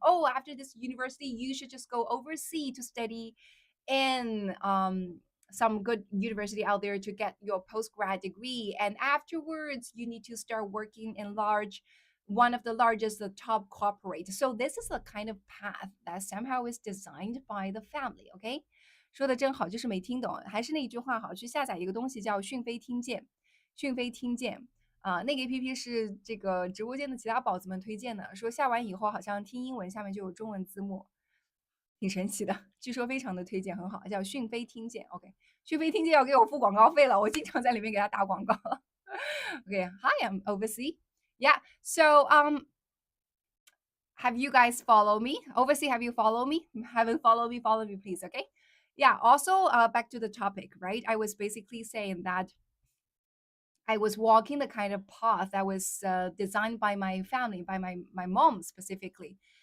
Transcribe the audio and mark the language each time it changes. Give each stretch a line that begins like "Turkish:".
English: Oh, after this university, you should just go overseas to study in some good university out there to get your postgrad degree, and afterwards you need to start working in one of the largest the top corporate. So this is the kind of path that somehow is designed by the family.
Chinese: Okay, 说的真好，就是没听懂。还是那一句话好，去下载一个东西叫讯飞听见，讯飞听见那个 APP 是这个直播间的其他宝子们推荐的，说下完以后好像听英文下面就有中文字幕，挺神奇的，据说非常的推荐，很好，叫讯飞听见。 OK，讯飞听见要给我付广告费了，我经常在里面给他打广告。
English: OK，Hi, I'm Oversea. Yeah, so have you guys follow me? Oversea, have you follow me? Haven't follow me, please. Okay. Yeah. Also, back to the topic, right? I was basically saying that I was walking the kind of path that was designed by my family, by my mom specifically.